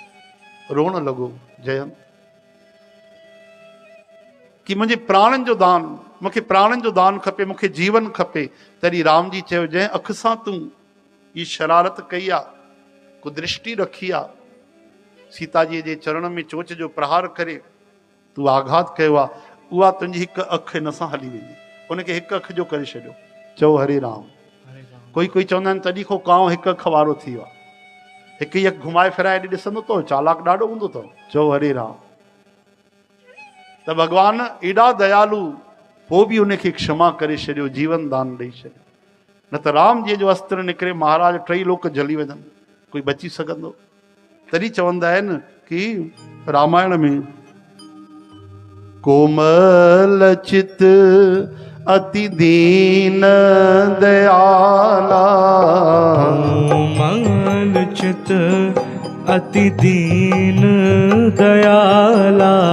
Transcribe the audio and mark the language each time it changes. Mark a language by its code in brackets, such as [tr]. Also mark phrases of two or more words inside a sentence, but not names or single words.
[sd] रोअण लॻो जयंत कि मुंहिंजे प्राणनि जो दान, मूंखे प्राणनि जो दान खपे, मूंखे जीवन खपे। तॾहिं राम जी चयो जंहिं अख सां तूं ई शरारत कई आहे, कुदृष्टि रखी आहे, सीता जी जे चरण में चोच जो प्रहार करे तूं आघात कयो आहे, उहा तुंहिंजी हिकु अखि हिन सां हली वेंदी। उनखे हिकु अखि जो करे छॾियो। चओ हरे राम। कोई चवंदा आहिनि तॾहिं खां कांव हिकु अखि वारो थी वियो आहे। हिकु ई अखि घुमाए फिराए ॾिसंदो अथव, चालाक ॾाढो हूंदो अथव। चओ हरे राम। त भगवान एॾा दयालु पोइ बि उनखे क्षमा करे छॾियो, जीवन दान ॾेई छॾियो। न त राम जी जो अस्त्र निकिरे महाराज टई लोक जली वञनि, कोई बची सघंदो? तॾहिं चवंदा आहिनि कि रामायण में [awa] कोमल चित अति दीन दयाला, कोमल चित अति दीन दयाला,